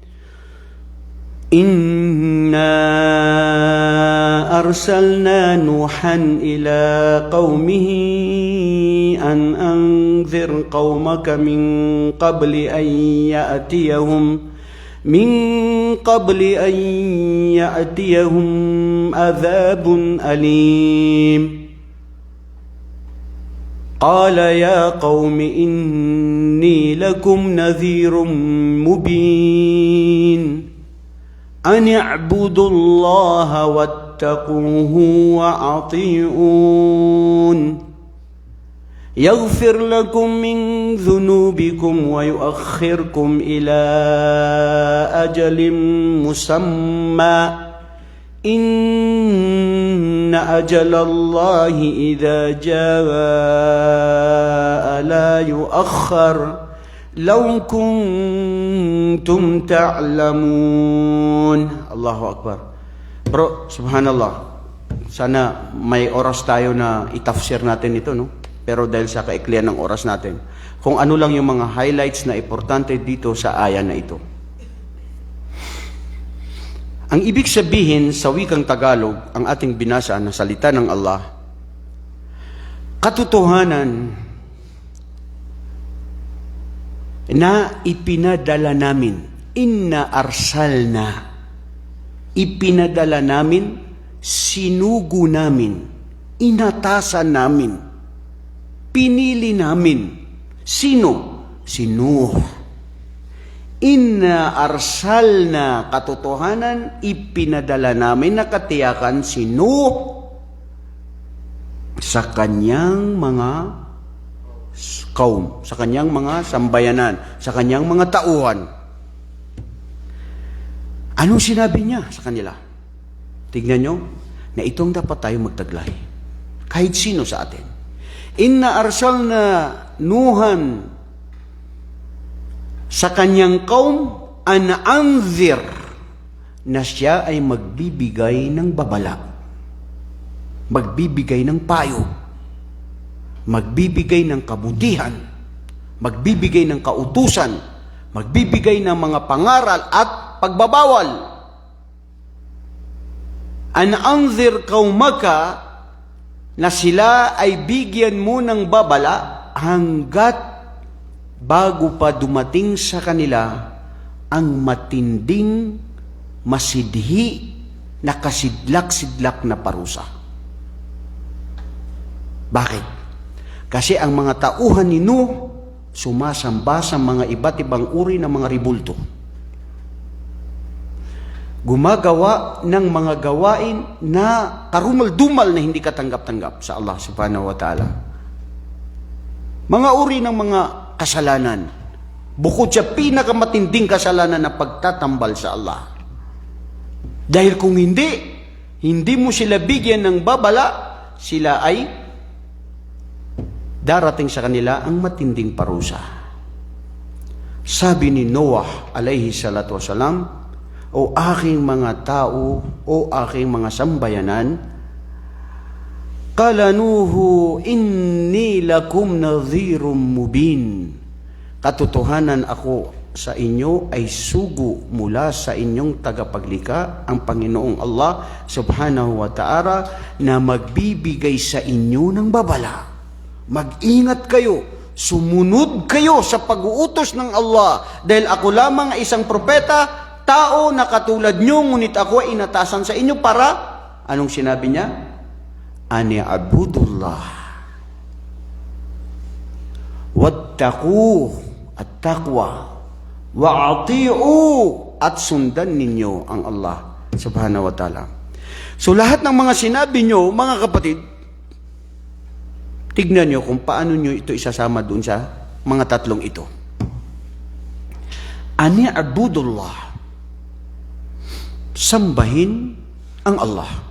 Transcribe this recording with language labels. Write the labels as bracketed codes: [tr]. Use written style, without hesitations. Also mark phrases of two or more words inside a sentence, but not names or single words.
[ar] إنا أرسلنا نوحا إلى قومه أن أنذر قومك من قبل أن يأتيهم عذاب أليم. قال يا قوم إني لكم نذير مبين. أن اعبدوا الله واتقوه وأطيعون يغفر لكم من ذنوبكم ويؤخركم إلى أجل مسمى إن أجل الله إذا جاء لا يؤخر لو كنتم تعلمون. الله أكبر. Bro, سبحان الله. [tl] Sana may oras tayo na itafsir natin ito, no? Pero dahil sa kaiklian ng oras natin, kung ano lang yung mga highlights na importante dito sa aya na ito. Ang ibig sabihin sa wikang Tagalog, ang ating binasa na salita ng Allah, katotohanan na ipinadala namin, [ar] إنا أرسلنا, [tl] ipinadala namin, sinugo namin, inatasan namin, pinili namin. Sino? Si Nuh. [ar] إنا أرسلنا, [tl] katotohanan, ipinadala namin na katiyakan si Nuh sa kanyang mga kaum, sa kanyang mga sambayanan, sa kanyang mga tauhan. Anong sinabi niya sa kanila? Tignan nyo, na itong dapat tayo magtaglay. Kahit sino sa atin. [ar] إنا أرسلنا نوحا [tl] sa kanyang kaum [ar] أن أنذر, [tl] na siya ay magbibigay ng babala, magbibigay ng payo, magbibigay ng kabutihan, magbibigay ng kautusan, magbibigay ng mga pangaral at pagbabawal. [ar] أن أنذر قومك, [tl] na sila ay bigyan mo ng babala hanggat bago pa dumating sa kanila ang matinding, masidhi, na kasidlak-sidlak na parusa. Bakit? Kasi ang mga tauhan ni Nuh sumasamba sa mga iba't ibang uri ng mga ribulto. Gumagawa ng mga gawain na karumal-dumal na hindi katanggap-tanggap sa Allah [ar] سبحانه وتعالى. [tl] Mga uri ng mga kasalanan, bukod sa pinakamatinding kasalanan na pagtatambal sa Allah. Dahil kung hindi mo sila bigyan ng babala, sila ay darating sa kanila ang matinding parusa. Sabi ni Noah [ar] عليه الصلاة والسلام, [tl] o aking mga tao, o aking mga sambayanan, [ar] قال نوح إني لكم نذير مبين. [tl] Katotohanan ako sa inyo ay sugo mula sa inyong tagapaglikha, ang Panginoong Allah [ar] سبحانه وتعالى, [tl] na magbibigay sa inyo ng babala. Mag-ingat kayo, sumunod kayo sa pag-uutos ng Allah, dahil ako lamang ay isang propeta, tao na katulad nyo, ngunit ako ay inatasan sa inyo para, anong sinabi niya? [ar] أن اعبدوا الله واتقوا التقوى وأطيعوا, [tl] at sundan ninyo ang [ar] الله سبحانه وتعالى. [tl] So lahat ng mga sinabi nyo, mga kapatid, tignan nyo kung paano nyo ito isasama dun sa mga tatlong ito. [ar] أن اعبدوا الله, [tl] sambahin ang Allah.